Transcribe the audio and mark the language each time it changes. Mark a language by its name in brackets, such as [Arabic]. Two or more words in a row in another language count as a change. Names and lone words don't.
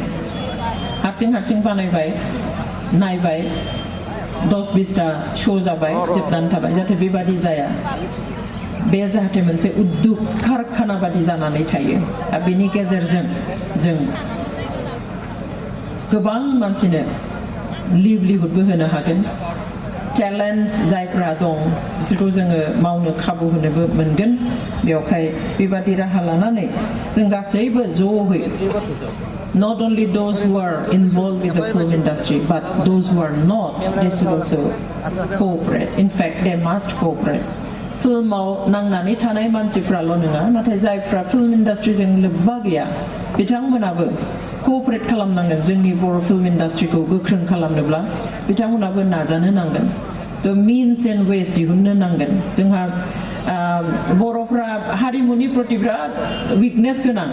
[Bodo] हारसिं बानायबाय नायबाय 10-20टा शो जाबाय जोबनानै थाबाय जाहाथे बेबादि जाया बे जाहाथे मोनसे उद्योग कारखाना बादि जानानै थायो आरो बेनि गेजेरजों जों गोबां मानसिनो लिभलिहुडबो होनो हागोन टेलेन्ट जायफ्रा दं बिसोरखौ जोङो मावनो खाबु होनोबो मोनगोन बेवहाय बेबादि राहा लानानै जों गासैबो [English] ज'है not only those who are involved with the film industry but those who are not they should also cooperate in fact they must cooperate [Bodo] फिल्माव नांनानै थानाय मानसिफ्राल' नङा नाथाय जायफ्रा फिल्म इन्डास्ट्रिजों लोब्बा गैया बिथांमोनाबो क'अपारेट खालामनांगोन जोंनि बर' फिल्म इन्डास्ट्रिखौ गोख्रों खालामनोब्ला बिथांमोनाबो नाजानो नांगोन थ' [English] means and ways [Bodo] दिहुननो नांगोन जोंहा बर'फ्रा हारिमुनि प्रति बिराद उइकनेस गोनां